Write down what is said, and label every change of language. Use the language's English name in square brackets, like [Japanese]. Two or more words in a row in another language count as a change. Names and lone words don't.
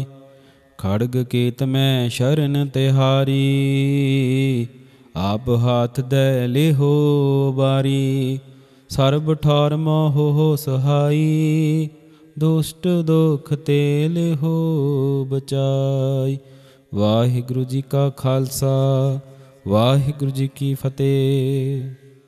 [Braj] खड़ग केत में शरण तिहारी, आप हाथ दे लिहो बारी। सर्ब ठौर हो सुहाई, दुष्ट दोख ते लिहो बचाई। [Punjabi] ਵਾਹਿਗੁਰੂ ਜੀ ਕਾ ਖਾਲਸਾ, ਵਾਹਿਗੁਰੂ ਜੀ ਕੀ ਫਤਿਹ।